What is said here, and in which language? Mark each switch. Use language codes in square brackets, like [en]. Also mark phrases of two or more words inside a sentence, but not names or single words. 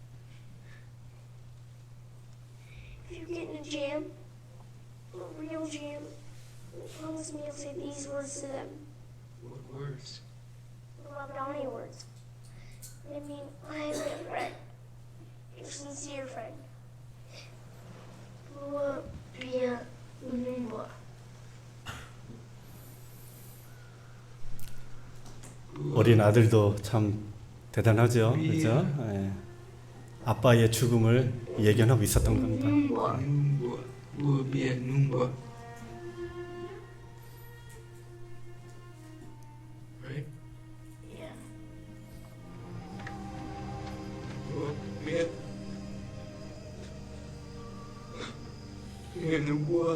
[en] If you get in a jam, a real jam, promise me you'll say these words to them. What words? The Wild Donnie words. They mean, I am your friend. Your sincere friend. Lua Pia Lumumba. [ko] 어린 아들도 참 대단하죠, 그죠? 예. 아빠의 죽음을 예견하고 있었던 겁니다. Numba. Buabia Numba. [en] Right? Yeah. Buabia. Numba.